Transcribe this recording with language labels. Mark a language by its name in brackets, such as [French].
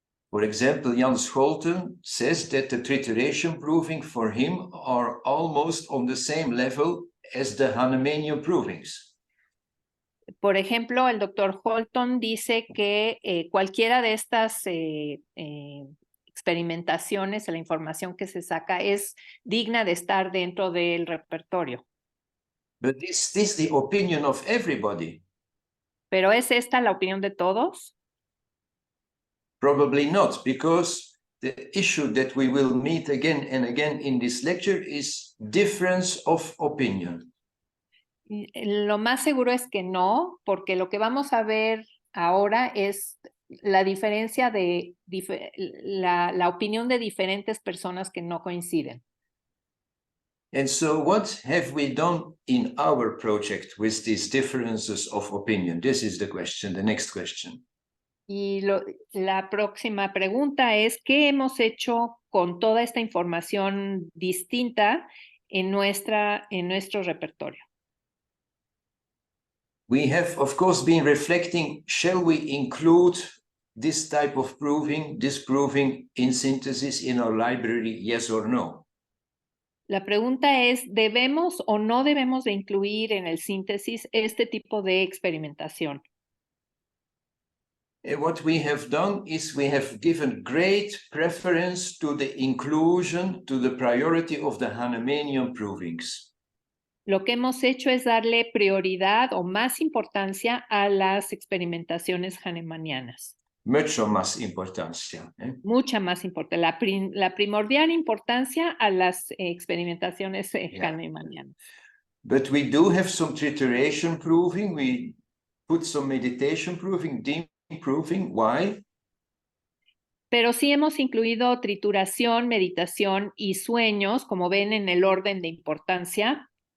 [English] For example, Jan Scholten says that the trituration proving for him are almost on the same level as the Hahnemannian provings. [Spanish] Por ejemplo, el doctor Holton dice que cualquiera de estas experimentaciones, la información que se saca, es digna de estar dentro del repertorio. [English] But is this the opinion of everybody? [Spanish] ¿Pero es esta la opinión de todos? [English] Probably not, because the issue that we will meet again and again in this lecture is difference of opinion. [Spanish] Lo más seguro es que no, porque lo que vamos a ver ahora es la diferencia de la opinión de diferentes personas que no coinciden. [English] And so what have we done in our project with these differences of opinion? This is the question, the next question. [Spanish] Y la próxima pregunta es, ¿qué hemos hecho con toda esta información distinta en nuestro repertorio? [English] We have, of course, been reflecting, shall we include this type of proving, disproving in synthesis in our library, yes or no? [Spanish] La pregunta es, ¿debemos o no debemos de incluir en el síntesis este tipo de experimentación? [English] And what we have done is we have given great preference to the inclusion, to the priority of the Hahnemannian provings. [Spanish] Lo que hemos hecho es darle prioridad o más importancia a las experimentaciones hahnemannianas. Mucho más importancia. Mucha más importancia. La primordial importancia a las experimentaciones hahnemannianas. [English] But we do have some trituration proving. We put some meditation proving, deep proving. Why? [Spanish] Pero sí hemos incluido trituración, meditación y sueños, como ven en el orden de importancia.